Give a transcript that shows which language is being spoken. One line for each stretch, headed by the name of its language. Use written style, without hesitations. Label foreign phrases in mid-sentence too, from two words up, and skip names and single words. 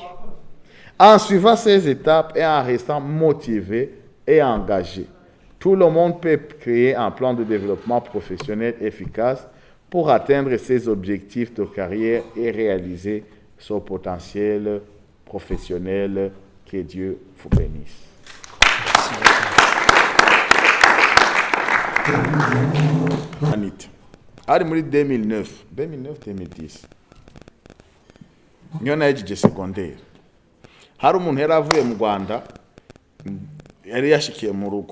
French: En suivant ces étapes et en restant motivé et engagé, tout le monde peut créer un plan de développement professionnel efficace pour atteindre ses objectifs de carrière et réaliser son potentiel professionnel. Que Dieu vous bénisse. Anit.
Rundi: Ari muri 2009-2010 niyo nahejeje secondaire. Hari umuntu yari avuye mu Rwanda yari yashikiye mu rugo.